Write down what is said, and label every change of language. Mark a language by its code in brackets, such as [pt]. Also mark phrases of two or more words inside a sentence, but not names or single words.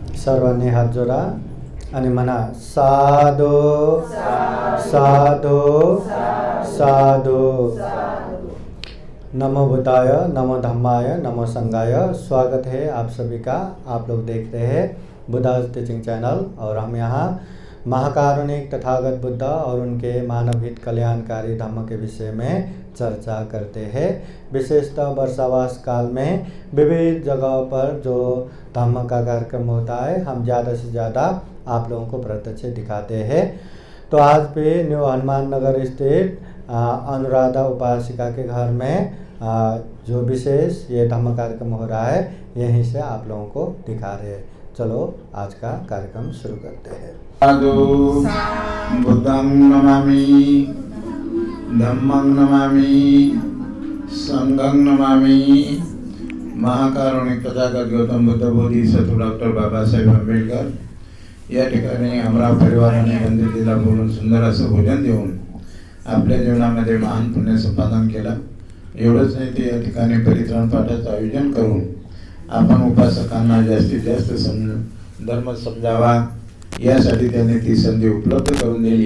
[mr] सर्वांनी हात जोडा आणि म्हणा [pi] साधू साधू साधू। नमो बुद्धाय, नमो धम्माय, नमो संघाय। [hi] स्वागत है आप सभी का। आप लोग देख रहे हैं बुद्धा टीचिंग चैनल और हम यहाँ महाकारुणिक तथागत बुद्ध और उनके मानव हित कल्याणकारी धम्म के विषय में चर्चा करते हैं। विशेषतः वर्षावास काल में विविध जगहों पर जो धम्म का कार्यक्रम होता है हम ज़्यादा से ज़्यादा आप लोगों को प्रत्यक्ष दिखाते हैं। तो आज भी न्यू हनुमान नगर स्थित अनुराधा उपासिका के घर में जो विशेष ये धम्म कार्यक्रम हो रहा है यहीं से आप लोगों को दिखा रहे हैं। चलो आज का कार्यक्रम शुरू करते हैं। [pi] साधु बुद्धं नमामि, धम्मं नमामि, संघं नमामि। [mr] महाकारुणिक तथागत गौतम बुद्ध बोधिसत्व डॉक्टर बाबासाहेब आंबेडकर या ठिकाणी आमरा परिवाराने वंदितेला बोलून सुंदर असं भोजन देऊन आपल्या जीवनामध्ये महान पुण्य संपादन केलं। एवढंच नाही, ते या ठिकाणी परित्राण पाठाचं आयोजन करून आपण उपासकांना जास्तीत जास्त धर्म समजावा यासाठी त्यांनी ती संधी उपलब्ध करून दिली।